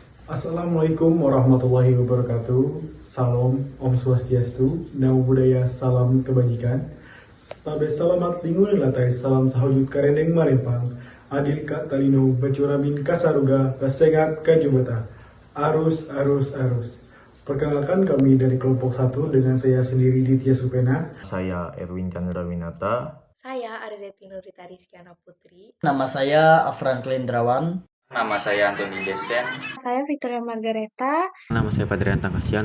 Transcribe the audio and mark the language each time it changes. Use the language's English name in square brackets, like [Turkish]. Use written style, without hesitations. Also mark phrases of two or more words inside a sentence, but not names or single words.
[Arabic] Assalamualaikum warahmatullahi wabarakatuh. [Indonesian] Salam, [Sanskrit] Om Swastiastu, [Pali] Namo Buddhaya, [Indonesian] salam kebajikan. [Ngaju] Stabe salamat lingun latai, salam sahujud karendeng marempang. [Kendayan] Adil kak talino, bacuramin kasaruga, basengat kajubata. Arus, arus, arus. [Indonesian] Perkenalkan kami dari kelompok 1 dengan saya sendiri Ditya Supena. Saya Erwin Chandra Winata. Saya Arzeti Nurita Rizkyana Putri. Nama saya Afran Klendrawan. Nama saya Antoni Desen. Saya Victoria Margareta. Nama saya Padrian Tangkasian.